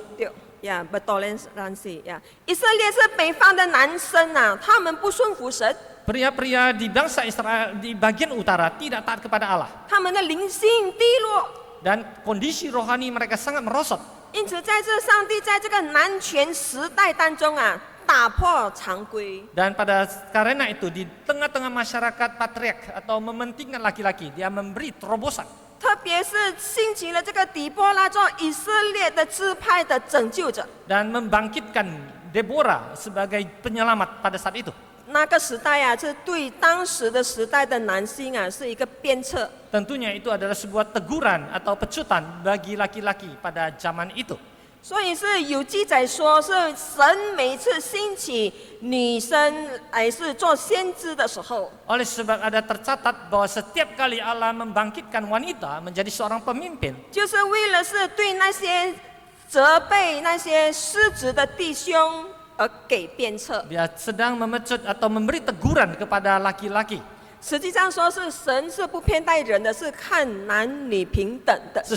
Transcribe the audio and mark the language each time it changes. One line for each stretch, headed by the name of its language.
Chinese: 对呀，bertoleransi呀。以色列是北方的男生啊，他们不顺服神，
Indonesian: Pria-pria di bangsa Israel di bagian utara tidak taat kepada Allah
Chinese: 他们的灵性低落。
Indonesian: dan kondisi rohani mereka sangat merosot.
Chinese: 因此，在这上帝在这个男权时代当中啊，打破常规。
Indonesian: Dan karena itu di tengah-tengah masyarakat patriark atau mementingkan laki-laki, dia memberi terobosan.
Chinese: 特别是兴起了这个底波拉做以色列的支派的拯救者。
Indonesian: Dan membangkitkan Deborah sebagai penyelamat pada saat itu.
Chinese: 那个时代啊，是对当时的时代的男性啊，是一个鞭策。
Indonesian: Tentunya itu adalah sebuah teguran atau pecutan bagi laki-laki pada zaman itu.
Chinese: 所以是有记载说，是神每次兴起女生还是做先知的时候，
Indonesian: Oleh sebab ada tercatat bahwa setiap kali Allah membangkitkan wanita menjadi seorang pemimpin,
Chinese: 就是为了是对那些责备那些失职的弟兄而给鞭策。
Indonesian: dia sedang memecut atau memberi teguran kepada laki-laki.
Chinese: 实际上说是神是不偏待人的，是看男女平等的神。